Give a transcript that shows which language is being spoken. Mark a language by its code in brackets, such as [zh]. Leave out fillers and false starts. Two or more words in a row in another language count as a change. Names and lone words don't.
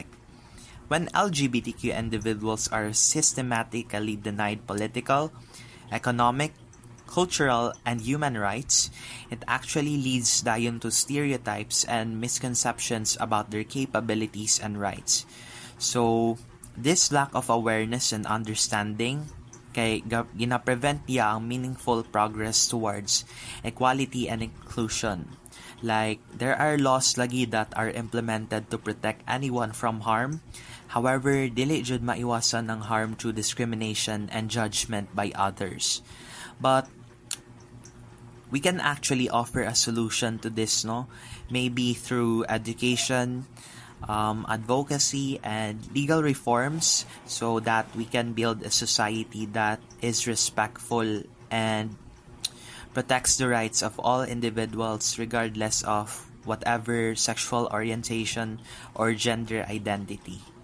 [en] When LGBTQ individuals are systematically denied political, economic, cultural, and human rights, it actually leads dayon to stereotypes and misconceptions about their capabilities and rights. So, this lack of awareness and understanding [ceb] kay gina-prevent niya ang [en] meaningful progress towards equality and inclusion. Like, there are laws lagi that are implemented to protect anyone from harm. However, [ceb] dili jud maiwasan ang [en] harm through discrimination and judgment by others. But we can actually offer a solution to this, no? Maybe through education, advocacy, and legal reforms so that we can build a society that is respectful and protects the rights of all individuals regardless of whatever sexual orientation or gender identity.